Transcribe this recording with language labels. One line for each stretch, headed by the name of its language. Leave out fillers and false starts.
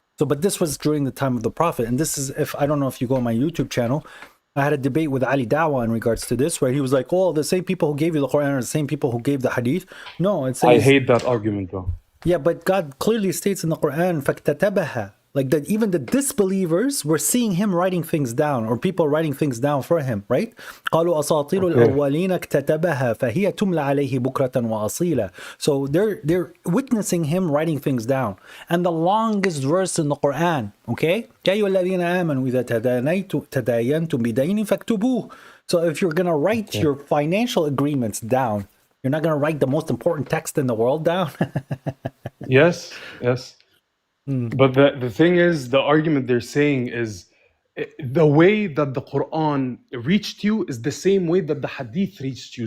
English: So, but this was during the time of the Prophet. And this is, I don't know if you go on my YouTube channel, I had a debate with Ali Dawah in regards to this, where he was like, oh, the same people who gave you the Quran are the same people who gave the Hadith. No, it's... I hate that argument though. Yeah, but God clearly states in the Quran, فَاكْتَتَبَهَا, like that even the disbelievers were seeing him writing things down, or people writing things down for him, right?
Arabic: قالوا أساطير
English: Okay.
Arabic: الأولين اكتتبها فهي تملى عليه بكرة وأصيلا.
English: So they're witnessing him writing things down. And the longest verse in the Quran, okay?
Arabic: يا أيها الذين آمنوا إذا تداينتم بدين فاكتبوه.
English: So if you're gonna write your financial agreements down, you're not gonna write the most important text in the world down. Yes, yes. But the thing is, the argument they're saying is the way that the Quran reached you is the same way that the Hadith reached you.